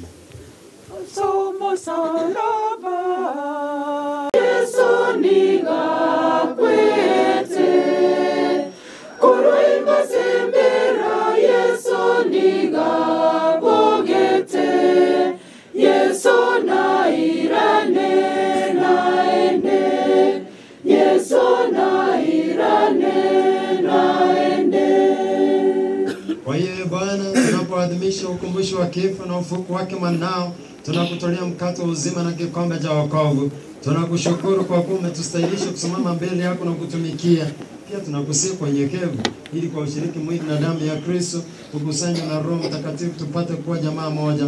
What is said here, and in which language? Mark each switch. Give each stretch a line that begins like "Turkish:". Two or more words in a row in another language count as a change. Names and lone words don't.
Gusii: Somo salaba Yesu nigakwete Kuruimba sembera Yesu nigabogete Yesu nairane naende Yesu nairane naende.
Swahili: Kwa hiyo Bwana, tunapoadhimisha ukumbusho wa kifo na ufufuko wake mwanao, tunakutolea mkate wa uzima na kikombe cha wokovu. Tunakushukuru kwa kuwa umetustahilisha kusimama mbele yako na kutumikia. Pia tunakusihi kwa unyenyekevu, ili kwa ushiriki mwili na damu ya Kristo tukusanywe na Roho Mtakatifu tupate kuwa jamaa moja.